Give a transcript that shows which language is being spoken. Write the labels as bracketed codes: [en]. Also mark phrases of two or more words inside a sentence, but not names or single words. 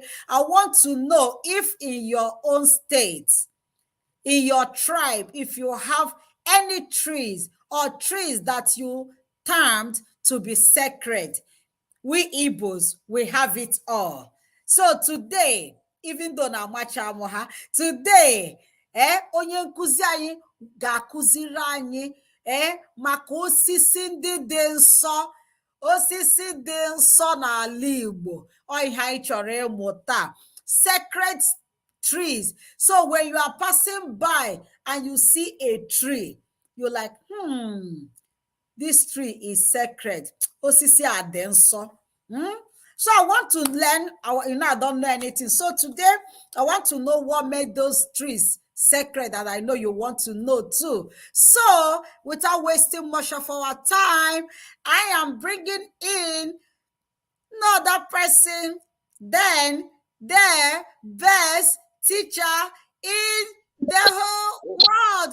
[en] I want to know if in your own state, in your tribe, if you have any trees or trees that you termed to be sacred. We Igbos, we have it all. So today, even though [ig] na macha today, onye nkuzi anyị ga-akuziri anyị maka osisi ndị dị nsọ, osisi dị nsọ n'ala Igbo. Ọ ihe anyị chọrọ ịmụta, [en] sacred trees. So when you are passing by and you see a tree, you're like, this tree is sacred. [ig] Osisi adị nsọ. [en] So I want to learn, I don't know anything. So today, I want to know what made those trees sacred, and I know you want to know too. So without wasting much of our time, I am bringing in no other person than the best teacher in the whole world.